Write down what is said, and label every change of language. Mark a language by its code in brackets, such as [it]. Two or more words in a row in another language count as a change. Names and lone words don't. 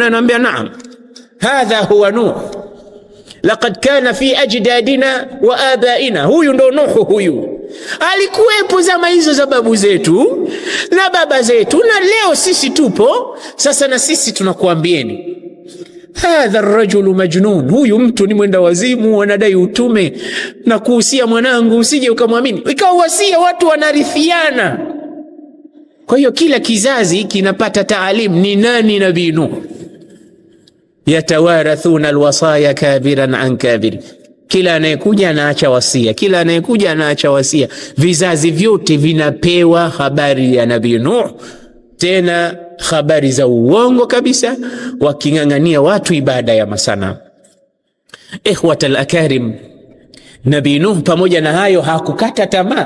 [sw] Anamwambia [ar] naam, hadha huwa Nuh, laqad kana fi ajdadina wa abaina, [sw] huyu ndo Nuhu, huyu alikuwepo zama hizo za babu zetu na baba zetu, na leo sisi tupo sasa, na sisi tunakuambieni [ar] hadha ar-rajulu majnun, [sw] huyu mtu ni mwenda wazimu, anadai utume, na kuhusia mwanangu usije ukamwamini. Ikawa wasia, watu wanarithiana. Kwa hiyo kila kizazi kinapata taalimu ni nani Nabii Nuh. [ar] Yatawarathuna alwasaya kabiran an kabir, [sw] kila anayekuja anaacha wasia, kila anayekuja anaacha wasia. Vizazi vyote vinapewa habari ya Nabii Nuh, tena habari za uongo kabisa, wakingangania watu ibada ya masanamu. [ar] Ikhwatal akarim, [sw] Nabii Nuh pamoja na hayo hakukata tamaa.